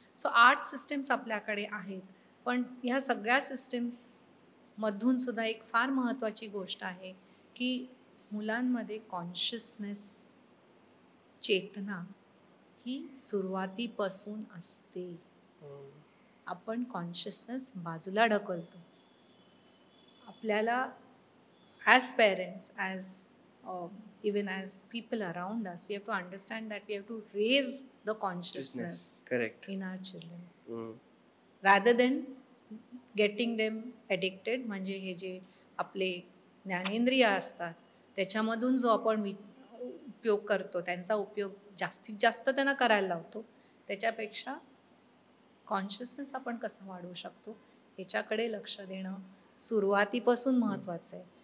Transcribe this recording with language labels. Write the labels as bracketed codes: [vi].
[mr] So 8 systems आपल्याकडे आहेत, पण ह्या सगळ्या सिस्टीम्स मधून सुद्धा एक फार महत्त्वाची गोष्ट आहे की मुलांमध्ये कॉन्शियसनेस, चेतना ही सुरुवातीपासून असते. आपण कॉन्शियसनेस बाजूला ढकलतो. [en] आपल्याला as parents, as even as people around us, we have to understand that we have to raise the consciousness correct in our children rather than getting them addicted. [mr] म्हणजे हे जे आपले ज्ञानेंद्रिय असतात त्याच्यामधून जो आपण उपयोग करतो, त्यांचा उपयोग जास्तीत जास्त त्यांना करायला लावतो, त्याच्यापेक्षा कॉन्शियसनेस आपण कसा वाढवू शकतो ह्याच्याकडे लक्ष देणं सुरुवातीपासून महत्त्वाचं आहे.